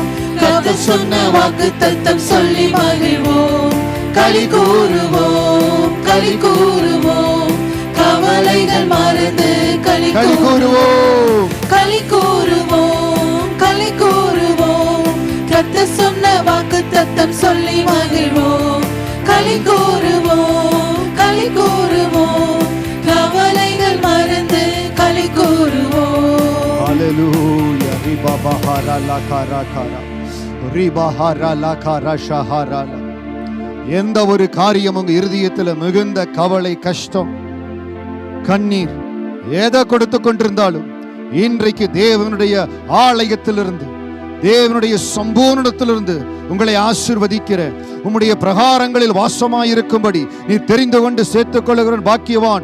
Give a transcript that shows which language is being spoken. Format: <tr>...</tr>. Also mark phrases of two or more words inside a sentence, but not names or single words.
<ta>கர்த்தர் சொன்ன வாக்குத்தத்தம் சொல்லி மகிழ்வோம் களி கூறுவோம் களி கூறுவோம் கவலைகள் மறந்து களி கூறுவோம் களி கூறுவோம் களி கூறுவோம் கர்த்தர் சொன்ன வாக்குத்தத்தம் சொல்லி மகிழ்வோம் களி கூறுவோம் களி கூறுவோம் கவலைகள் மறந்து களி கூறுவோம். ஹalleluya riba bahara la kara kara riba hara la kara shahara. எந்த ஒரு காரியம் உங்க இருதயத்தில் மிகுந்த கவலை, கஷ்டம், கண்ணீர் எதை கொடுத்து கொண்டிருந்தாலும் இன்றைக்கு தேவனுடைய ஆலயத்திலிருந்து, தேவனுடைய சம்பூர்ணத்திலிருந்து உங்களை ஆசீர்வதிக்கிற உம்முடைய பிரகாரங்களில் வாசமாயிருக்கும்படி நீ தெரிந்து கொண்டு சேர்த்துக் கொள்ளுகிற பாக்கியவான்.</ta>